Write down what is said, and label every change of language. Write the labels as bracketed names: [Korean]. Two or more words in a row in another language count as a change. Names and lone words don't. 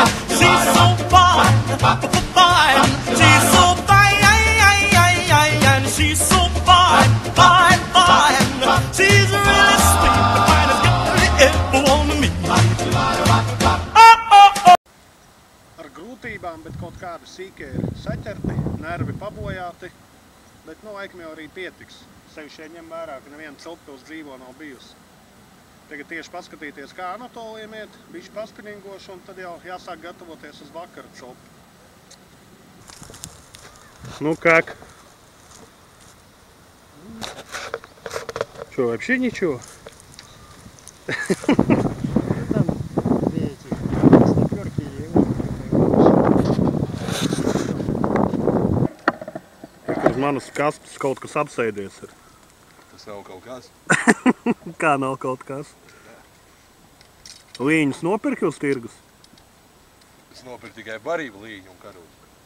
[English] She's so fine, fine. She's so fine, and she's so fine, fine, fine. She's really sweet, the finest girl you ever want to meet. [Latvian] Ar grūtībām, bet kaut kādi sīkie ir saķerti, nervi pabojāti, bet no laikam jau arī pietiks. Sevišķi ņem vērā, ka neviena cilpa uz dzīvo nav bijusi. Tagad tieši paskatīties, kā Anatoliem iet, bišķi paspinīgoši, un tad jau jāsāk gatavoties uz vakara copu. [Russian] Ну как? Что, вообще ничего? Там две эти снайперки и [Latvian] Uz manas kastes kaut kas apsēdies ir. Tas nav kaut kas. Kā nav kaut kas? Līņus nopirki uz tirgus? Es nopirku tikai barību līņu un karūsu.